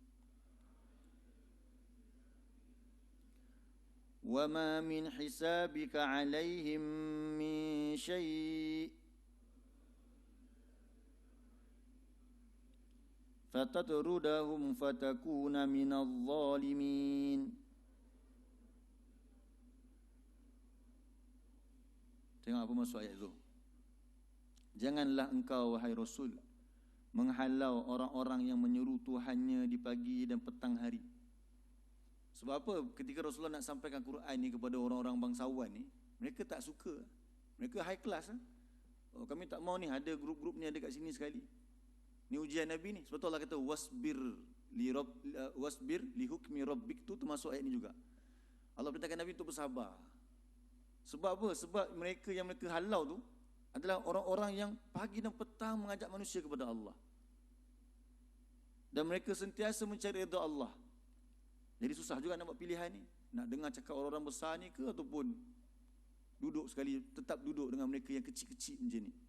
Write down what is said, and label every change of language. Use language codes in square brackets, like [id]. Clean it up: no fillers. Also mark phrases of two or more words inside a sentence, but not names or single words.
[ar] وما من حسابك عليهم من شيء فتطردهم فتكون من الظالمين. [ms] Tengok apa maksud ayat itu. Janganlah engkau wahai Rasul menghalau orang-orang yang menyeru Tuhannya di pagi dan petang hari. Sebab apa? Ketika Rasulullah nak sampaikan Quran ni kepada orang-orang bangsawan ni, mereka tak suka. Mereka [en] high class. [ms] Oh, kami tak mau ni ada grup-grup ni ada kat sini sekali. Ni ujian Nabi ni. Sebab tu Allah kata [ar] واصبر لحكم ربك, [ms] tu termasuk ayat ni juga. Allah perintahkan Nabi untuk bersabar. Sebab apa? Sebab mereka yang mereka halau tu adalah orang-orang yang pagi dan petang mengajak manusia kepada Allah. Dan mereka sentiasa mencari redha Allah. Jadi susah juga nak buat pilihan ni. Nak dengar cakap orang-orang besar ni ke ataupun duduk sekali, tetap duduk dengan mereka yang kecil-kecil macam ni.